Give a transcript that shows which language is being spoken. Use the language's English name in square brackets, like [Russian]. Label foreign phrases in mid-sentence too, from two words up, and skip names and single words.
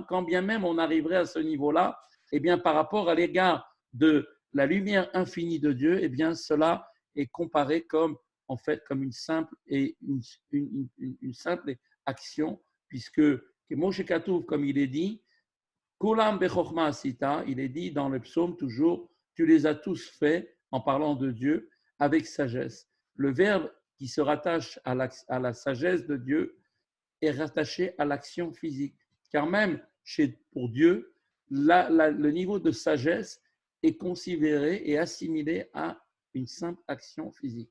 [French] Quand bien même on arriverait à ce niveau-là, eh bien par rapport à l'égard de la lumière infinie de Dieu, eh bien cela est comparé comme en fait comme une simple action, puisque Moshe Katouf, comme il est dit, [Hebrew] כולם בחכמה עשית, [French] il est dit dans le psaume toujours, tu les as tous faits en parlant de Dieu avec sagesse. Le verbe qui se rattache à la sagesse de Dieu est rattaché à l'action physique. Car même pour Dieu, le niveau de sagesse est considéré et assimilé à une simple action physique.